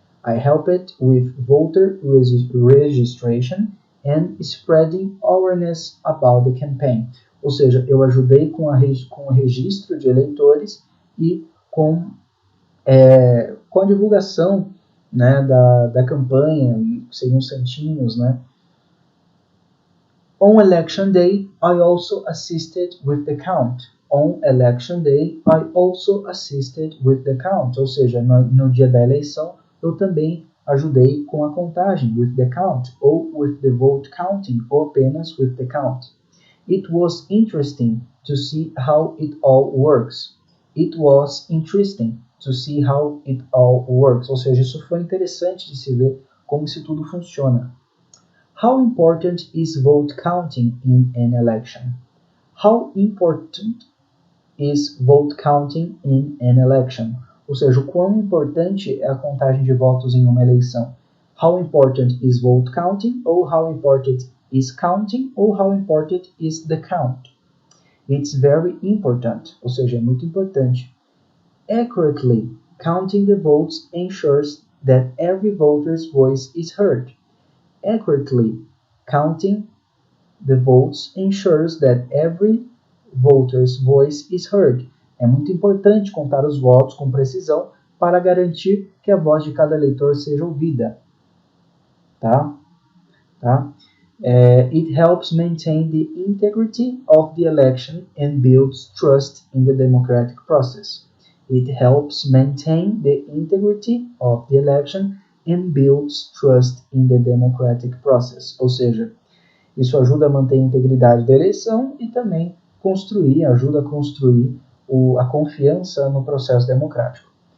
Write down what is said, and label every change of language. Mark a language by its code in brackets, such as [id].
[en] I helped with voter registration and spreading awareness about the campaign. [pt] Ou seja, eu ajudei com o registro de eleitores e com a divulgação, né, da campanha, seriam santinhos, né? [en] On election day, I also assisted with the count. On election day, I also assisted with the count. [pt] Ou seja, no dia da eleição, eu também ajudei com a contagem, [en] with the count, [pt] ou [en] with the vote counting, [pt] ou apenas with the count. [en] It was interesting to see how it all works. It was interesting to see how it all works. [pt] Ou seja, isso foi interessante de se ver como isso tudo funciona. [en] How important is vote counting in an election? How important is vote counting in an election? [pt] ou seja, o quão importante é a contagem de votos em uma eleição. [en] How important is vote counting, ou how important is counting, ou how important is the count. It's very important, [pt] ou seja, é muito importante. [en] Accurately counting the votes ensures that every voter's voice is heard. Accurately counting the votes ensures that every voter's voice is heard. [pt] É muito importante contar os votos com precisão para garantir que a voz de cada eleitor seja ouvida. Tá? [en] It helps maintain the integrity of the election and builds trust in the democratic process. It helps maintain the integrity of the election and builds trust in the democratic process. [pt] Ou seja, isso ajuda a manter a integridade da eleição e também ajuda a construir a confiança no processo democrático.